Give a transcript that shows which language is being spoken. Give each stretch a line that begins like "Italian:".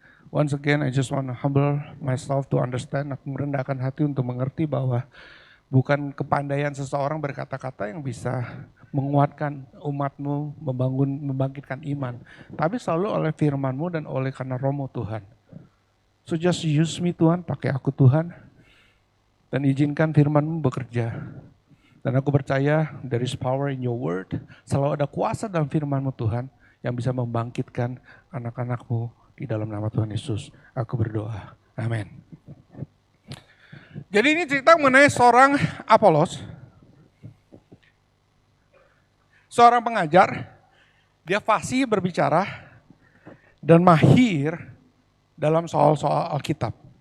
English: Once again, I just want to humble myself to understand.
Indonesian: Aku merendahkan hati untuk mengerti bahwa bukan kepandaian seseorang berkata-kata yang bisa menguatkan umat-Mu, membangkitkan iman. Tapi selalu oleh firman-Mu dan oleh karena Roh-Mu Tuhan.
English: So just use me
Indonesian: Tuhan, pakai aku Tuhan. Dan izinkan firman-Mu bekerja. Dan aku percaya
English: there is power in your word.
Indonesian: Selalu ada kuasa dalam firman-Mu Tuhan yang bisa membangkitkan anak-anak-Mu di dalam nama Tuhan Yesus. Aku berdoa. Amin. Jadi ini cerita mengenai seorang Apolos. Seorang pengajar. Dia fasih berbicara dan mahir dalam soal-soal Alkitab.